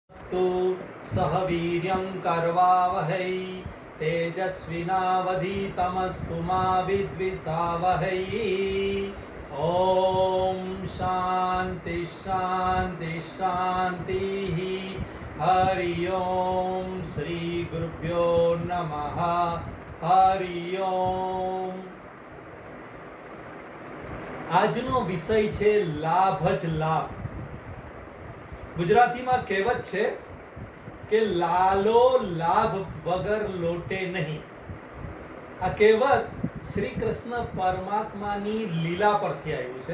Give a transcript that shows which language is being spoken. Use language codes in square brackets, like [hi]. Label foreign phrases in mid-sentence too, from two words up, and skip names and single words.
[sa] तु सह वीर्यं करवावहै तेजस्विनावधीतमस्तु मा विद्विषावहै। ओम शांति शांति शांति। हरि ओम श्री गुरुभ्यो नमः। हरि ओम। [gu] આજનો વિષય છે લાભ જ લાભ। ગુજરાતીમાં કહેવત છે કે લાલો લાભ વગર લોટે નહીં। આ કહેવત શ્રી કૃષ્ણ પરમાત્માની લીલા પરથી આવ્યું છે।